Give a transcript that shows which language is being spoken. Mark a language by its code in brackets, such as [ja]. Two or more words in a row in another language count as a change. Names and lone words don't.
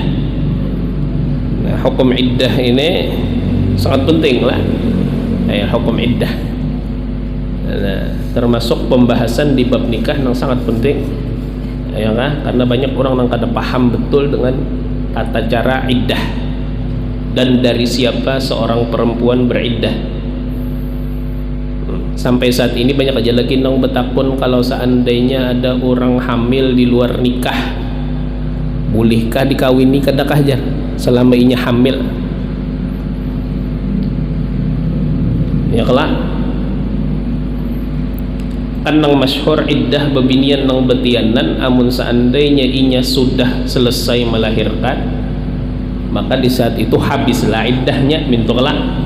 [id] Nah, hukum iddah ini sangat penting lah, hukum iddah. Nah, termasuk pembahasan di bab nikah yang sangat penting, ya kan? Karena banyak orang yang kada paham betul dengan tata cara iddah dan dari siapa seorang perempuan beriddah. [bjn] Sampai saat ini banyak aja lagi nang betakun kalau seandainya ada orang hamil di luar nikah, bolehkah dikawini kadakah jar selama inya hamil ya kelak kan nang masyhur iddah bebinian nang betianan amun seandainya inya sudah selesai melahirkan maka di saat itu habislah iddahnya mintu kelak.